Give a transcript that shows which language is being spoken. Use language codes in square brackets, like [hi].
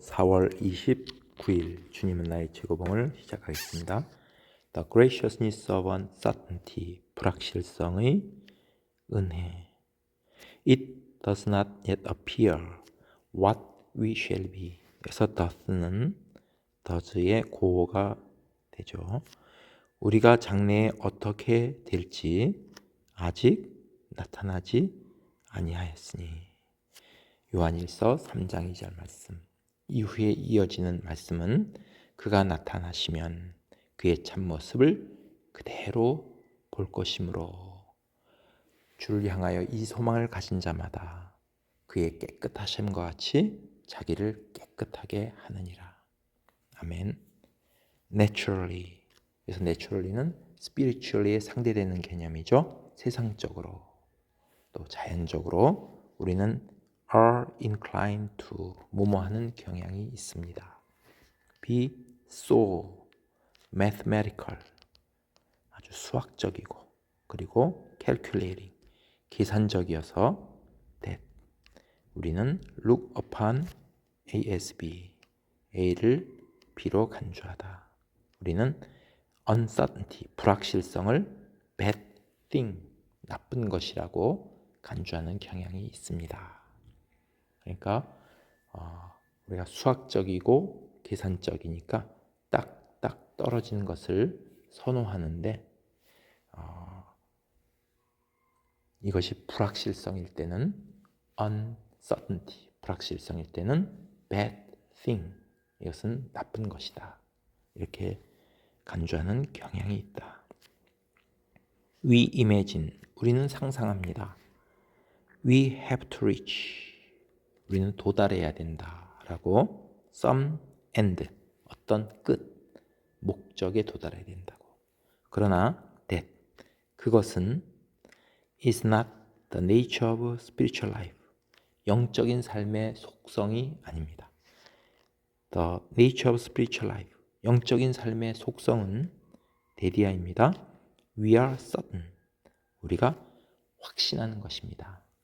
[ko] 4월 29일 주님은 나의 최고봉을 시작하겠습니다. [en] The graciousness of uncertainty, [ko] 불확실성의 은혜. [en] It does not yet appear what we shall be. [ko] 그래서 does는 does의 고어가 되죠. 우리가 장래에 어떻게 될지 아직 나타나지 아니하였으니. 요한일서 3장 2절 말씀. 이후에 이어지는 말씀은 그가 나타나시면 그의 참모습을 그대로 볼 것이므로 주를 향하여 이 소망을 가진 자마다 그의 깨끗하심과 같이 자기를 깨끗하게 하느니라. 아멘. [en] Naturally. [ko] 그래서 naturally는 spiritually에 상대되는 개념이죠. 세상적으로 또 자연적으로 우리는 [en] are inclined to [ko] 뭐뭐하는 경향이 있습니다. [en] be so mathematical [ko] 아주 수학적이고 그리고 [en] calculating [ko] 계산적이어서 that 우리는 [en] look upon ASB [ko] A를 B로 간주하다. 우리는 uncertainty 불확실성을 [en] bad thing [ko] 나쁜 것이라고 간주하는 경향이 있습니다. 그러니까 우리가 수학적이고 계산적이니까 딱딱 떨어지는 것을 선호하는데 이것이 불확실성일 때는 uncertainty, 불확실성일 때는 [en] bad thing, [ko] 이것은 나쁜 것이다. 이렇게 간주하는 경향이 있다. [en] We imagine, [ko] 우리는 상상합니다. [en] We have to reach, [ko] 우리는 도달해야 된다라고 [en] some end, [ko] 어떤 끝, 목적에 도달해야 된다고. [en] 그러나 that, [ko] 그것은 [en] is not the nature of spiritual life, [ko] 영적인 삶의 속성이 아닙니다. [en] The nature of spiritual life, [ko] 영적인 삶의 속성은 데디아입니다. [en] We are certain, [ko] 우리가 확신하는 것입니다.